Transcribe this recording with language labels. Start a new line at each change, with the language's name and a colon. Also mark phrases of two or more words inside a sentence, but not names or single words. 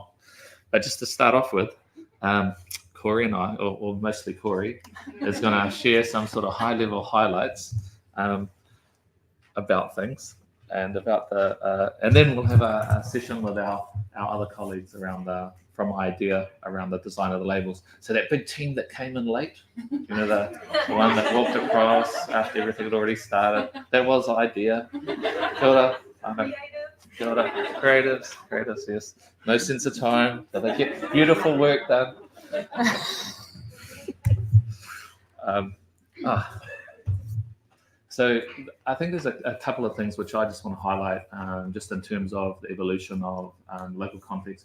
English: But just to start off with, Corrie and I, or mostly Corrie, is going to share some sort of high-level highlights about things. And about and then we'll have a session with our other colleagues from IDEA around the design of the labels. So that big team that came in late, the one that walked across after everything had already started, that was IDEA.
Māori: Kia ora. Kia ora.
English: Creatives, yes. No sense of time, but they get beautiful work done. So I think there's a couple of things which I just want to highlight, just in terms of the evolution of local context.